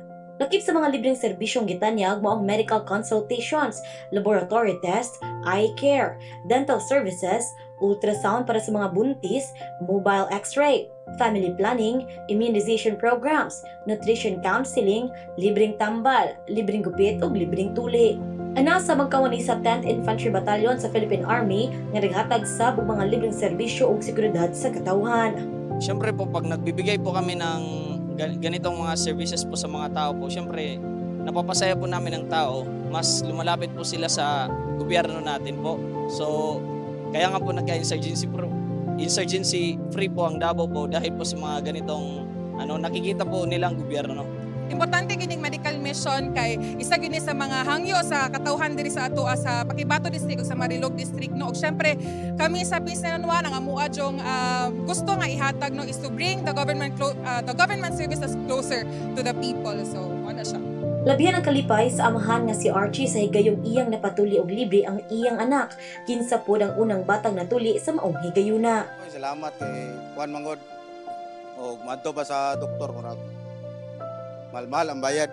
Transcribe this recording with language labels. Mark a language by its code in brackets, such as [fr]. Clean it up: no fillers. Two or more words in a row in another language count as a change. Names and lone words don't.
[ceb] Lakip sa mga libreng serbisyong gitanyag mo ang [en] medical consultations, laboratory test, eye care, dental services, ultrasound para sa mga buntis, mobile x-ray, family planning, immunization programs, nutrition counseling, [ceb] libreng tambal, libreng gupit ug libreng tuli. Ana sa magkawani sa 10th Infantry Battalion sa Philippine Army nga naghatag sa mga libreng serbisyo ug seguridad sa katawhan. [tl] Siyempre po, pag nagbibigay po kami ng ganitong mga services po sa mga tao po, siyempre, napapasaya po namin ng tao, mas lumalapit po sila sa gobyerno natin po. So, kaya nga po nagka- [en] insurgency free [tl] po ang Davao po dahil po sa mga ganitong nakikita po nilang gobyerno. [ceb] Importante gining [en] medical mission [ceb] kay isa gini sa mga hangyo sa katawhan diri sa ato sa Pakibato District ug sa Marilog District no. Ug syempre kami sa Peace 911 ang amua jong gusto nga ihatag no [en] is to bring the government services closer to the people. [ceb] So ano siya. Labihan ang kalipay sa amahan nga si Archie sa higayong iyang napatuli og libre ang iyang anak. Kinsa pod ang unang batang natuli sa maong higayuna. Oy, salamat kay Juan Mangod. O madto pa sa doktor murag. Mahal ang bayad.